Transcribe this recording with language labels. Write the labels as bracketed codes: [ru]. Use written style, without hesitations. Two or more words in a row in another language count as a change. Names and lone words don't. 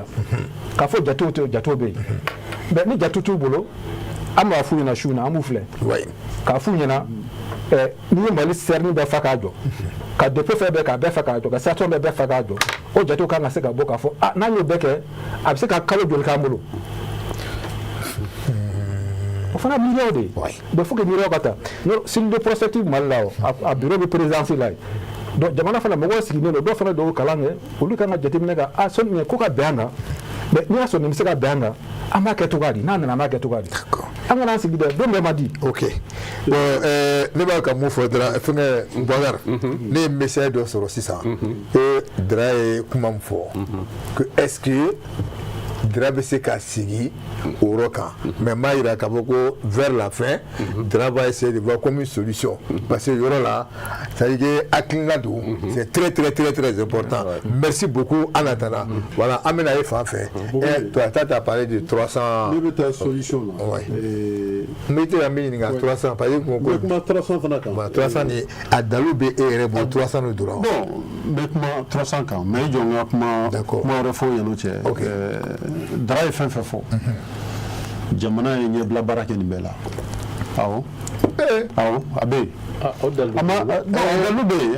[bm] k'a fɔ jatew bɛ yen mais ni jate t'u bolo an b'a f'u ɲɛna su in na an b'u filɛ k'a f'u ɲɛna n'i ye Mali sɛrini bɛɛ fa k'a jɔ ka dépôt fɛn bɛɛ k'a bɛɛ fa k'a jɔ ka station bɛɛ fa k'a jɔ o jatew kan ka se ka bɔ k'a fɔ n'an y'o bɛɛ kɛ a bɛ se ka kalo joli k'an bolo o fana miliyɔn de ye [fr] il faut que [bm] miliyɔn ka ta sini [fr] de prospective [bm] Mali la a [fr] bureau de présidence [bm] la donc jamana fana mɔgɔw sigilen don dɔw fana dɔw kalan kɛ olu kan ka jateminɛ ka sɔni nin ko ka bɛn an kan mais n'i y'a sɔrɔ nin bɛ se ka bɛn an kan an b'a kɛ cogoya di n'a nana an b'a kɛ cogoya di an kana an sigi dɛ don bɛɛ ma di. ok bon ne b'a ka mun fɔ dɔrɔn fɛnkɛ Boubacar ne ye message dɔ sɔrɔ sisan e Dra ye kuma min fɔ [fr] que est-ce que [bm] Dra bɛ se ka sigi o yɔrɔ kan mais n b'a jira k'a fɔ ko [fr] vers la fin Dra va essayer de voir comme une solution parce que [bm] yɔrɔ la [fr] c'est à dire que [bm] hakilina don [fr] c'est très très très très important merci beaucoup en attendant voilà [bm] an bɛna ye fan fɛ [fr] toi t'as parlé de [bm] 300 ne bɛ taa solution la n bɛ tɛ an bɛ ɲininka 300 [fr] parce que [bm] ko kuma 300 fana kan 300 ni a dalu bɛ e yɛrɛ bolo 300 ni dɔrɔn bon n bɛ kuma 300 kan mais i jɔ n ka kuma wɛrɛ fɔ yan'o cɛ Dra ye fɛn fɛn fɔ jamana ye ɲɛbila baara kɛ nin bɛɛ la awɔ a bɛ yen dalu bɛ yen